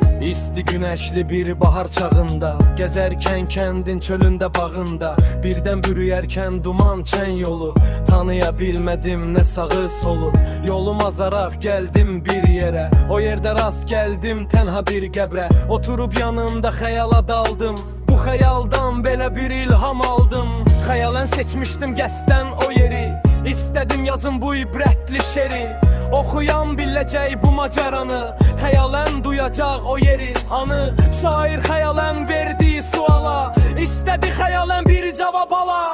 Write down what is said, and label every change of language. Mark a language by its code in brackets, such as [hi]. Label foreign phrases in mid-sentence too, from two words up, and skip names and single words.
[tr] İsti güneşli bir bahar çağında, gezerken kendin çölünde bağında, birden bürüyerken duman çen yolu. Tanıyabilmedim ne sağı solu, yolum azarak geldim bir yere. O yerde rast geldim tenha bir gebre, oturup yanında xəyala daldım. [az] Bu xəyaldan belə bir ilham aldım. Xəyalən seçmişdim qəsdən o yeri, İstədim yazın bu ibrətli şeri. Oxuyan biləcək bu macaranı, xəyalən duyacaq o yerin anı. Şair xəyalən verdiği suala, İstədi xəyalən bir cavab ala.